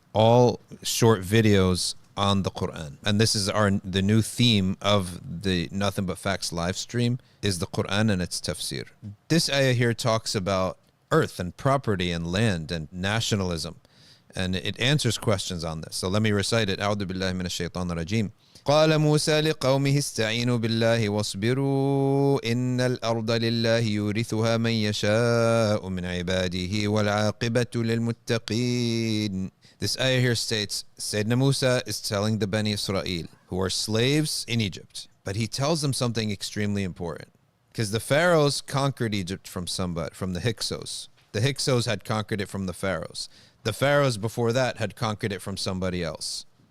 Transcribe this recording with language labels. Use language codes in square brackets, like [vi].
[en] All short videos on the Quran. And this is the new theme of the Nothing But Facts live stream is the Quran and its tafsir. This ayah here talks about earth and property and land and nationalism. And it answers questions on this. So let me recite it. [ar] أعوذ بالله من الشيطان الرجيم. قال موسى لقومه استعينوا بالله واصبروا إن الأرض لله يورثها من يشاء من عباده والعاقبة للمتقين. [en] This ayah here states, Sayyidina Musa is telling the Bani Israel, who are slaves in Egypt, but he tells them something extremely important. Because the pharaohs conquered Egypt from the Hyksos. The Hyksos had conquered it from the pharaohs. The pharaohs before that had conquered it from somebody else.